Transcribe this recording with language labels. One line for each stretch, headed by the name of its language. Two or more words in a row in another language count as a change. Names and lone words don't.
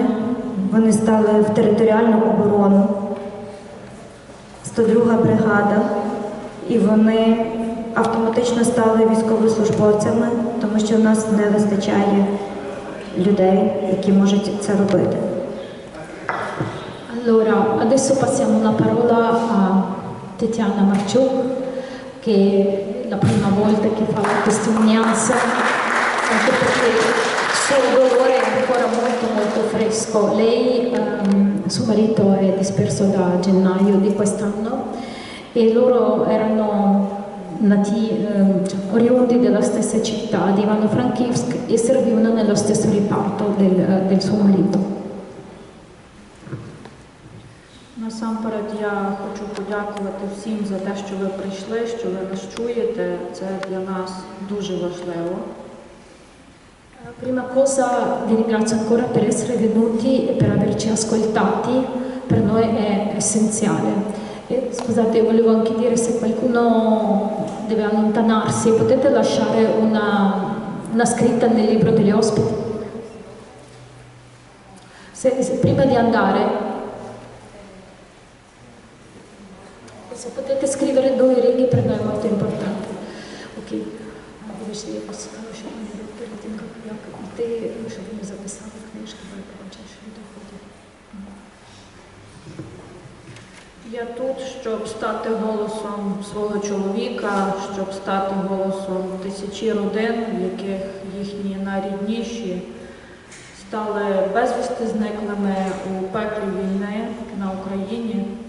Ukrainian: Вони стали в територіальну оборону. 102-га бригада. І вони автоматично стали військовослужбовцями, тому що в нас не вистачає людей, які можуть це робити.
Italian: Allora, adesso passiamo la parola a Tetiana Marciuk, che è la prima volta che fa la testimonianza, anche perché il suo dolore è ancora molto molto fresco. Lei, suo marito è disperso da gennaio di quest'anno e loro erano oriundi della stessa città, di Ivano-Frankivsk, e servivano nello stesso riparto del suo marito.
Ukrainian: Насамперед я хочу подякувати всім за те, що ви прийшли, що ви нас чуєте. Це для нас дуже важливо.
Italian: Prima cosa vi ringrazio ancora per essere venuti e per averci ascoltati, per noi è essenziale. E, scusate, volevo anche dire, se qualcuno deve allontanarsi, potete lasciare una scritta nel libro degli ospiti. Prima di andare, se potete scrivere 2 righe, per noi è molto importante.
Ukrainian: Ok, вибачте, я просто що перед тим, як йти, щоб ми записали книжки, ви побачили, що доходить. Я тут, щоб стати голосом свого чоловіка, щоб стати голосом тисячі родин, в яких їхні найрідніші стали безвісти зниклими у пеклі війни на Україні.